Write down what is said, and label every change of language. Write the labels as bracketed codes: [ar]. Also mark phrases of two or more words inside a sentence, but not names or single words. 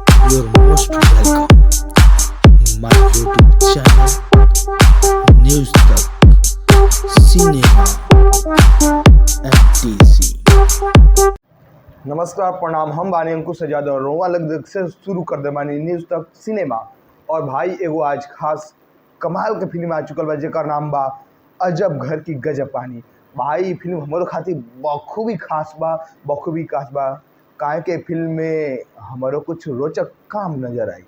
[en] You're most welcome. My YouTube channel, News Tak, Cinema, FTC. [bho] नमस्कार प्रणाम, हम बानी अंकुश आजाद और रोवा लग से शुरू कर दे बानी न्यूज़ तक सिनेमा। और भाई एगो आज खास कमाल के फिल्म आ चुकल बा जेकर नाम बा अजब घर की गजब कहानी। भाई फिल्म हमारे खातिर बखूबी खास बा काहे के फिल्म में हमारो कुछ रोचक काम नजर आई।